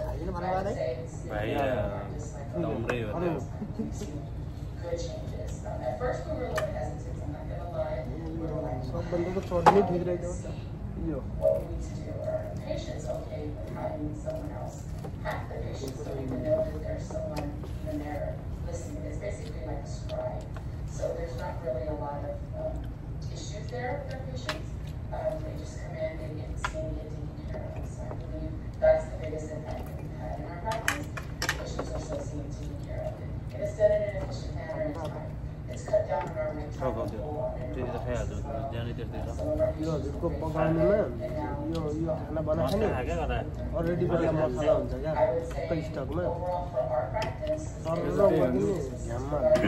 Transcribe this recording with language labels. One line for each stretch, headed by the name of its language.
Nepali: सबभन्दा त चटनी ठिक रहेछ यो
English: So there's not really a lot of issues there with their patients. They just come in, they get seen, get taken care of. So I believe that's the biggest impact that we've had in our practice. Patients are still seen and taken care of. And it's done in an efficient manner and time. It's cut down on our wait time.
Nepali: त्यति त खाइहाल्छ जाने त्यस्तै छ यो हजुरको पकाउनुमा यो यो खाना बनाखाने अलरेडी बेला मसला हुन्छ क्या सबै स्टकमा झ्याममा